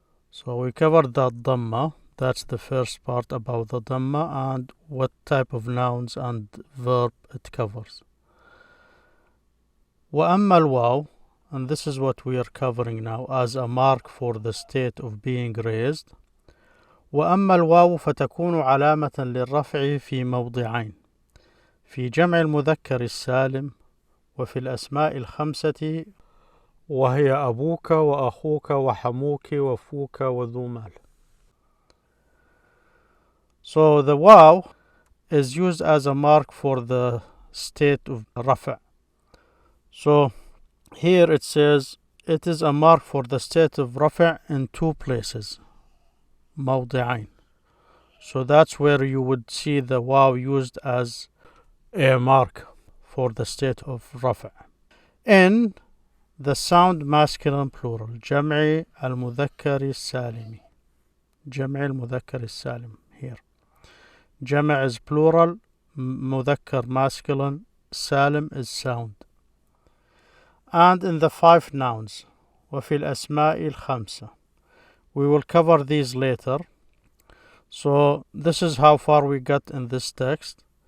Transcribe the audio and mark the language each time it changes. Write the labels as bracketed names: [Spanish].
[English] So we covered that dhamma. That's the first part about the dhamma and what type of nouns and verb it covers. [Arabic] وأما الواو, [English] and this is what we are covering now as a mark for the state of being raised. [Arabic] وأما الواو فتكون علامة للرفع في موضعين: في جمع المذكر السالم وفي الأسماء الخمسة، وهي أبوك وأخوك وحموك وفوك وذو مال. [English] So the waw is used as a mark for the state of rafa. So here it says it is a mark for the state of rafa in 2 places, موضعين. So that's where you would see the waw used as a mark for the state of rafa. In the sound masculine plural, [Arabic] جمع المذكر السالم. جمع المذكر السالم here. [English] جمع is plural, مذكر masculine, salim is sound. And in the 5 nouns, [Arabic] وفي الأسماء الخمسة. [English] We will cover these later. So this is how far we got in this text.